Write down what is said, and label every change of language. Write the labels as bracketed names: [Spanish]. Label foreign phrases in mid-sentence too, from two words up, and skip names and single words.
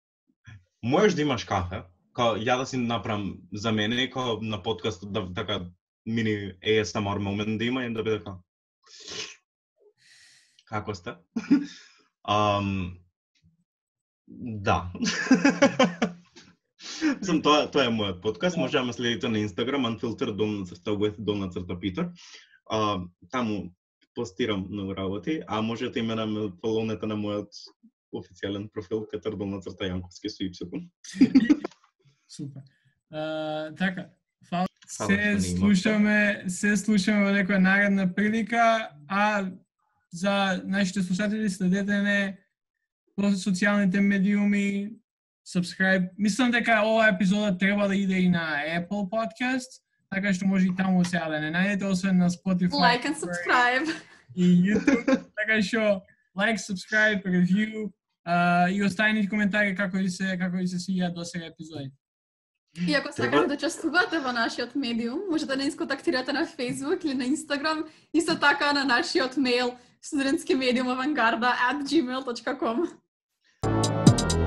[Macedonian] Мислам, можеш да имаш кафе, као ја да си направам за мене и као на подкастот да така мини ASMR момент да има и да биде као како сте? Да. Тоа е мојот подкаст, може да ме следите на Instagram, unfiltered_with_Peter. Таму постирам многу работи, а можете и ме да фолоунете на мојот официјален профил Peter_Јанковски со Y. Супер. Така, фала. Фала Се што слушаме во некоја наредна прилика, а за нашите слушатели следете не во социјалните медиуми, subscribe. Мислам дека ова епизода треба да иде и на Apple Podcast, така што може и таму сега да не најдете, освен на Spotify. [English] Like and subscribe. [Macedonian] И YouTube, така што [English] like, subscribe, review [Macedonian] и оставете коментари како ви се свиѓаат досега епизоди. И ако сакате да учествувате во нашиот медиум, можете да нас контактирате на Facebook или на Instagram, исто така на нашиот мејл studentskimediumavangarda@gmail.com.